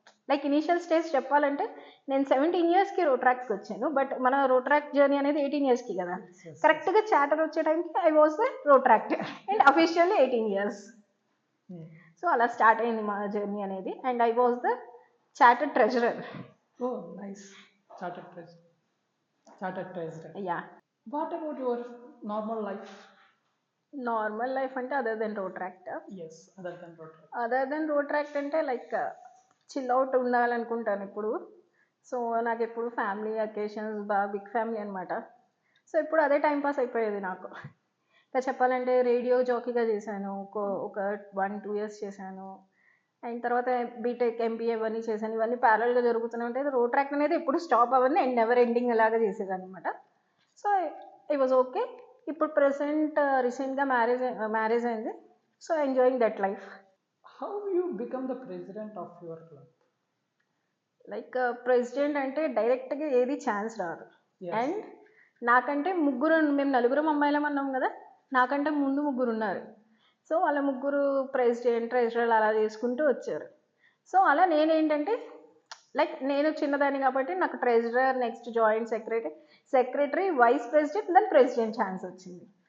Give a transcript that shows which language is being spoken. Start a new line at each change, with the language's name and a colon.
Telugu: Like initial stage చెప్పాలంటే నేను 17 ఇయర్స్కి రోట్రాక్ట్కి వచ్చాను, బట్ మన రోట్రాక్ట్ జర్నీ అనేది 18 ఇయర్స్కి కదా. కరెక్ట్గా చార్టర్ వచ్చే టైంకి
English: I was the rotaractor and officially 18 years.
Telugu: So అలా స్టార్ట్ అయింది మా జర్నీ అనేది,
English: And I was the chartered treasurer. Oh, nice. Chartered treasurer. Yeah. What about your normal life?
Telugu: Normal life అంటే other then Rotaract.
English: Yes, other than Rotract.
Telugu: Other then Rotaract అంటే like chill out ఉండాలనుకుంటాను ఇప్పుడు. So నాకు ఎప్పుడు family occasions బాగా big family అనమాట. So ఇప్పుడు అదే timepass అయిపోయేది నాకు. ఇంకా చెప్పాలంటే రేడియో జాకీగా చేశాను, ఒక 1-2 ఇయర్స్ చేశాను. అయిన తర్వాత బీటెక్ ఎంబీఏ ఇవన్నీ చేశాను. ఇవన్నీ ప్యారల్గా జరుగుతూనే ఉంటాయి. రోట్రాక్ట్ అనేది ఎప్పుడు స్టాప్ అవ్వని
English: and never ending
Telugu: అలాగా చేసేదాన్ని అనమాట.
English: So I was okay.
Telugu: ఇప్పుడు ప్రెసెంట్ రీసెంట్గా మ్యారేజ్ అయింది.
English: So enjoying that life. How you become the president of your club?
Telugu: Like president అంటే డైరెక్ట్గా ఏది ఛాన్స్ రాదు.
English: Yes.
Telugu: అండ్ నాకంటే మేము నలుగురం అమ్మాయిలం అన్నాం కదా, నాకంటే ముందు ముగ్గురు ఉన్నారు. సో వాళ్ళ ముగ్గురు ప్రెసిడెంట్ ట్రెజరర్ అలా చేసుకుంటూ వచ్చారు. సో అలా నేనేంటంటే లైక్ నేను చిన్నదాన్ని కాబట్టి నాకు treasurer, next joint secretary, vice president, then president chance వచ్చింది.